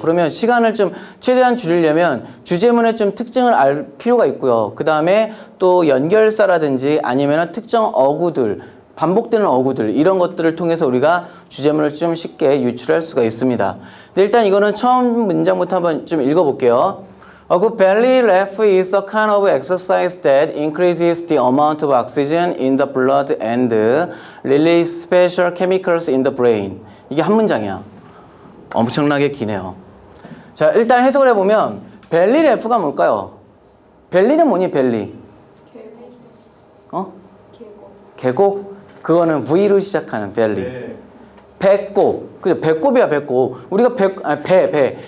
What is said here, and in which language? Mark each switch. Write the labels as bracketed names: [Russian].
[Korean] 그러면 시간을 좀 최대한 줄이려면 주제문의 좀 특징을 알 필요가 있고요. 그 다음에 또 연결사라든지 아니면 특정 어구들, 반복되는 어구들 이런 것들을 통해서 우리가 주제문을 좀 쉽게 유출할 수가 있습니다. 근데 일단 이거는 처음 문장부터 한번 좀 읽어볼게요. [English] A good belly laugh is a kind of exercise that increases the amount of oxygen in the blood and release special chemicals in the brain. [Korean] 이게 한 문장이야. 엄청나게 기네요. 자, 일단 해석을 해보면 belly laugh가 뭘까요? 벨리는 뭐니, 벨리? 계곡? 그거는 V로 시작하는 벨리. 네. 배꼽. 그죠? 배꼽이야, 배꼽. 우리가 배.